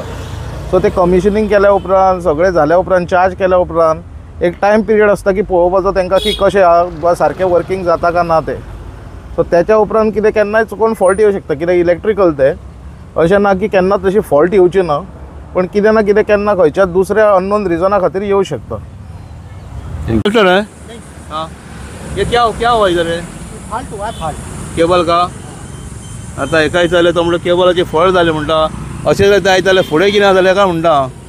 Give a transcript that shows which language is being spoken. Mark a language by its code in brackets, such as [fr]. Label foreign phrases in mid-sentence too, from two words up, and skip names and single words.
[kok] सो ते कमिशनिंग केल्या उपरांत, सगळें जाल्या उपरांत, चार्ज केल्या उपरांत एक [en] time period [kok] आसता की पळोवपाचो तांकां की कशें आहा, सारकें वर्किंग जाता का ना तें. सो त्याच्या उपरांत कितें केन्नाय चुकून फॉल्ट येवं शकता. कित्याक इलेक्ट्रिकल तें अशें ना की केन्ना तशी फॉल्ट येवची ना, पण कितें ना कितें केन्ना खंयच्याच दुसऱ्या [en] unknown reason [kok] खातीर येवं शकता. [hi] डॉक्टर है? हाँ, ये क्या हुआ इधर है? फॉल्ट हुआ, फॉल्ट [kok] केबल का आता एकाय जालें तो म्हणटा केबलाचे फॉल्ट जालें म्हणटा. अशें जर जायत जाल्यार फुडें कितें जालें काय म्हणटा.